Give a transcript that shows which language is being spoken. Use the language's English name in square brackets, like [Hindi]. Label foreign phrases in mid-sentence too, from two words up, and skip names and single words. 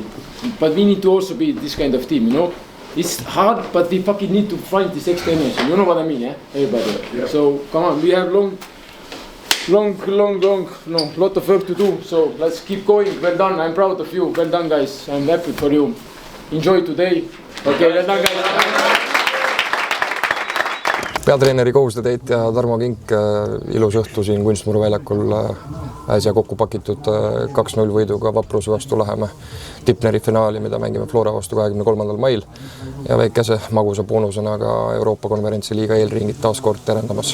[English] But we need to also be this kind of team, you know? It's hard, but we fucking need to find this extra energy, you know what I mean, eh? Everybody. Yeah. So, come on, we have lot of work to do, so let's keep going. Well done, I'm proud of you, well done guys, I'm happy for you. Enjoy today. Okay, well done guys. [Estonian] Peatreeneri kohusetäitja Tarmo Kink, ilus õhtu siin Kunstmuru väljakul, äsja kokku pakitud 2-0 võiduga Vapruse vastu läheme Tipneri finaali, mida mängime Flora vastu 23. mail ja väikese magusa boonusena ka Euroopa konverentsi liiga eelringid taas kord terendamas.